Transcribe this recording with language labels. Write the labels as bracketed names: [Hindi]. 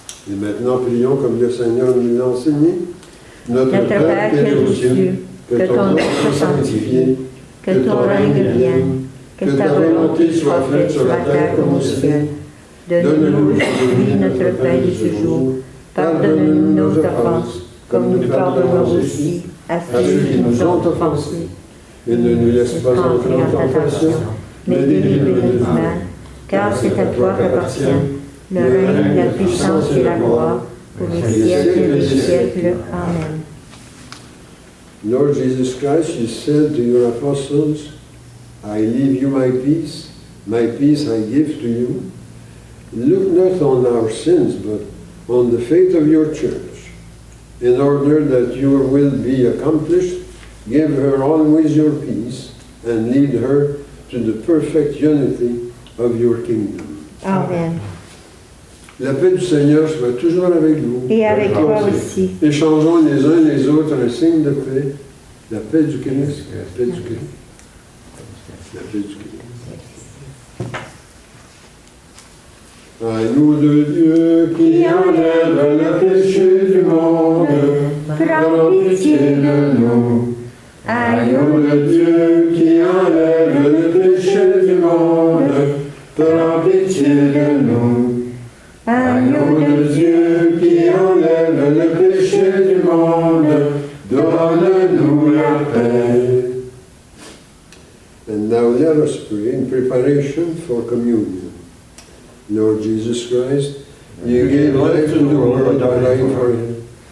[French] Et maintenant, prions comme le Seigneur nous l'a enseigné. Notre Notre Père qui es aux cieux, que ton nom soit sanctifié, que ton règne vienne, que ta volonté soit faite sur la terre comme au ciel. Donne-nous aujourd'hui notre pain de ce jour. Pardonne-nous nos offenses, comme nous pardonnons aussi à ceux qui nous ont offensés. Et ne nous laisse pas entrer en tentation, mais délivre-nous du mal, car c'est à toi qu'appartiennent le règne, la puissance et la gloire, pour les siècles des siècles. Amen. [English] Lord Jesus Christ, you said to your apostles, I leave you my peace I give to you. Look not on our sins, but on the faith of your church. In order that your will be accomplished, give her always your peace, and lead her to the perfect unity of your kingdom. Amen. [French] La paix du Seigneur soit toujours avec vous. Et avec toi aussi. Échangeons les uns les autres un signe de paix. La paix du Christ. La paix du Christ. La paix du Christ. Agneau de Dieu qui enlève le péché du monde, prends pitié de nous. Agneau de Dieu qui enlève le péché du monde, prends pitié de nous. Agneau de Dieu qui enlève le péché du monde, donne-nous la paix. [English] And now let us pray in preparation for communion. Lord Jesus Christ, you gave life to the world by dying for it.